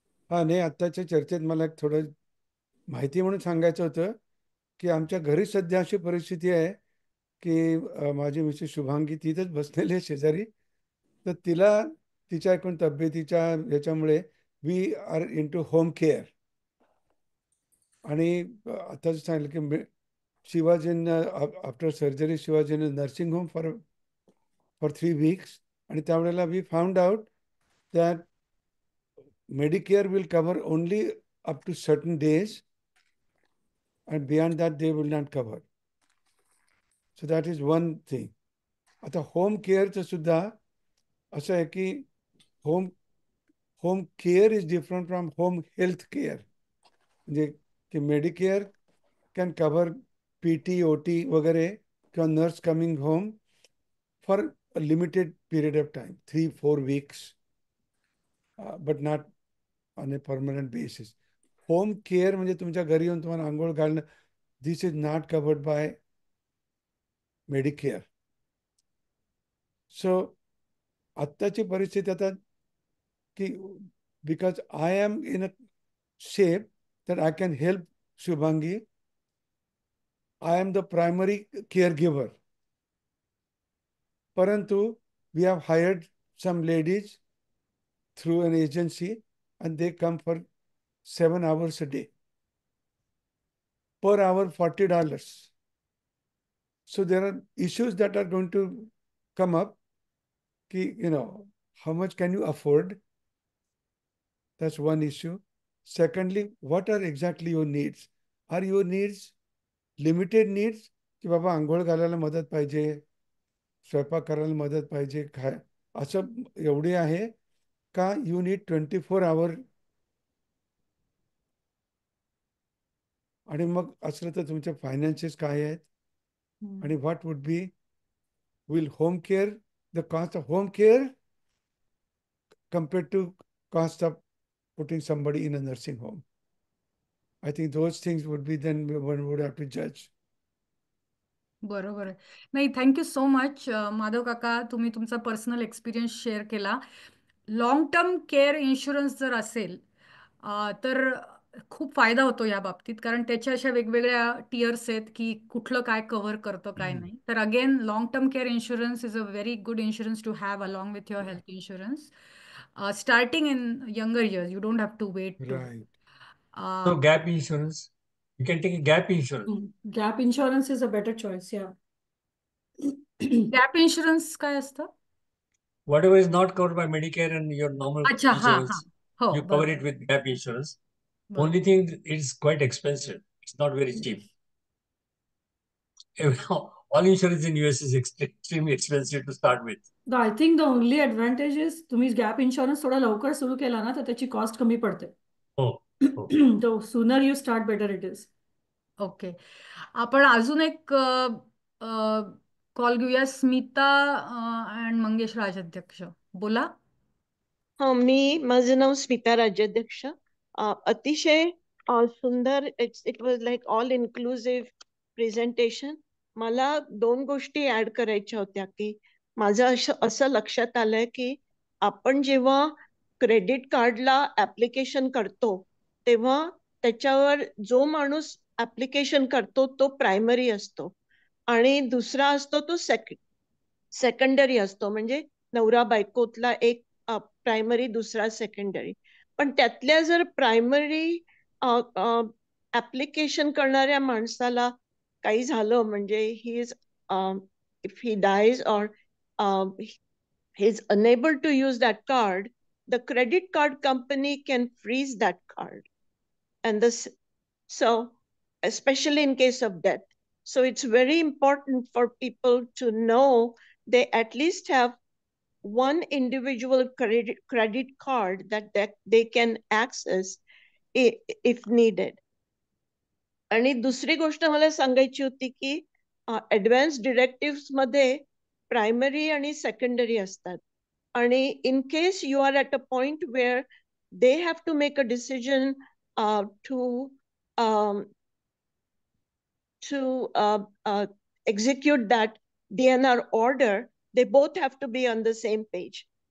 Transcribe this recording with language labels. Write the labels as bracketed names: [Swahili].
[Marathi] हा, नाही, आत्ताच्या चर्चेत मला एक थोडं माहिती म्हणून सांगायचं होतं की आमच्या घरी सध्या अशी परिस्थिती आहे की माझी मिसेस शुभांगी तिथंच बसलेली आहे शेजारी. तर तिला तिच्या एकूण तब्येतीच्या ह्याच्यामुळे [English] We are into home care. [Marathi] आणि आताच सांगितलं की शिवाजीन [English] after surgery, [Marathi] शिवाजीन [English] Nursing home for 3 weeks. [Marathi] आणि त्यावेळेला [English] We found out that Medicare will cover only up to certain days, and beyond that they will not cover. So that is one thing. [Marathi] आता home केअरचं सुद्धा असं आहे की [English] Home care is different from home health care. [Marathi] म्हणजे की [English] Medicare can cover PT, OT [Marathi] वगैरे, किंवा [English] Nurse coming home for a limited period of time, 3-4 weeks, but not on a permanent basis. [Marathi] Home care म्हणजे तुमच्या घरी येऊन तुम्हाला आंघोळ घालणं, [English] This is not covered by Medicare. So [Marathi] आत्ताची परिस्थिती आता की [English] Because I am in a shape that I can help Shubhangi, I am the primary caregiver. [Marathi] परंतु [English] we have hired some ladies through an agency and they come for 7 hours a day. Per hour, $40. So there are issues that are going to come up. How much can you afford? That's one issue. Secondly, what are exactly your needs? Are your needs limited needs? [Marathi] की बाबा आंघोळ घालायला मदत पाहिजे, स्वयंपाक करायला मदत पाहिजे, असं एवढे आहे का [English] You need 24 hour? [Marathi] आणि मग असलं तर तुमचे फायनान्सेस काय आहेत आणि [English] What would be will home care, the cost of home care compared to cost of putting somebody in a nursing home. I think those things would be then one would have to judge. [Marathi] बरोबर आहे. नाही, [English] thank you so much [Marathi] Madhav काका, तुम्ही तुमचा personal experience share केला. Long term care insurance जर असेल तर खूप फायदा होतो या बाबतीत, कारण त्याच्या अशा वेगवेगळ्या टियर्स आहेत की कुठलं काय कव्हर करतं काय नाही. [English] तर again long term care insurance is a very good insurance to have along with your health insurance. Starting in younger years, you don't have to wait to. Right. So gap insurance, you can take a gap insurance. Gap insurance is a better choice, yeah. [Marathi] Gap insurance काय असतं? [English] Whatever is not covered by Medicare and your normal [Marathi] अच्छा, हा हा. [English] insurance, [Marathi] हो, [English] you cover [Marathi] बरोबर [English] it with gap insurance. [Marathi] बरोबर. [English] Only thing, it's quite expensive. It's not very cheap. All insurance in US is extremely expensive to start with. I think the only advantage is [Marathi] तुम्ही gap insurance थोडा लवकर सुरू केला ना तर त्याची cost कमी पडते. हो, हो. [English] So sooner you start, better it is. [Marathi] Okay, आपण अजून एक कॉल घेऊया. स्मिता अँड मंगेश राजाध्यक्ष, बोला. माझं नाव स्मिता राज्याध्यक्ष. अतिशय सुंदर, [English] It was like all inclusive presentation. [Marathi] मला 2 गोष्टी ऍड करायच्या होत्या की माझं असं लक्षात आलंय की आपण जेव्हा क्रेडिट कार्डला ऍप्लिकेशन करतो तेव्हा त्याच्यावर जो माणूस ऍप्लिकेशन करतो तो प्रायमरी असतो आणि दुसरा असतो तो सेकंडरी असतो. म्हणजे नवरा बायकोतला एक प्रायमरी, दुसरा सेकंडरी. पण त्यातल्या जर प्रायमरी ऍप्लिकेशन करणाऱ्या माणसाला काही झालं म्हणजे [English] He is if he dies or he is unable to use that card, the credit card company can freeze that card. And so especially in case of death. So it's very important for people to know they at least have one individual credit card that they can access if needed. [Marathi] आणि दुसरी गोष्ट मला सांगायची होती की advance डिरेक्टिव्स मध्ये primary आणि secondary असतात आणि [English] In case you are at a point where they have to make a decision to execute that DNR order, they both have to be on the same page.